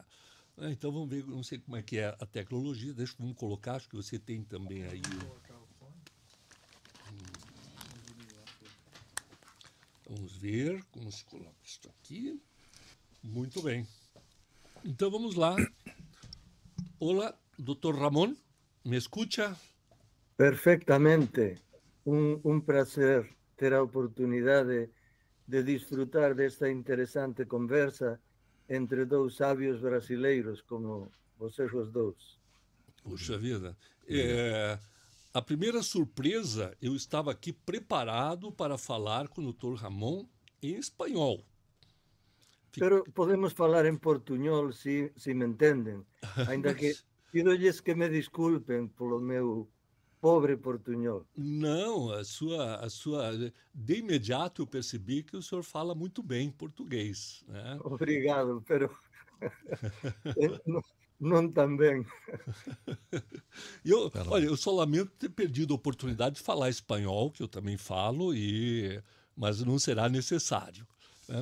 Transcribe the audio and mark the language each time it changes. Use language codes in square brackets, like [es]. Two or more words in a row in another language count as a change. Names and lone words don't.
[pt] Então vamos ver, não sei como é que é a tecnologia, vamos colocar, acho que você tem também aí. Vamos ver como se coloca isso aqui. Muito bem. Então vamos lá. Olá, Dr. [es] Ramón, ¿me escucha? [gl] Perfectamente. Un placer ter a oportunidade de disfrutar desta interesante conversa entre dous sabios brasileiros como vocês os dous. [pt] Puxa vida. A primeira surpresa, eu estava aqui preparado para falar com o Dr. Ramón em espanhol. [gl] Pero podemos falar en portuñol se me entenden. Ainda que pido-lles que me desculpen polo meu pobre portunhol. [pt] Não, de imediato eu percebi que o senhor fala muito bem português, né? Obrigado, pero não tão bem. Olha, eu só lamento ter perdido a oportunidade de falar espanhol, que eu também falo, mas não será necessário, né?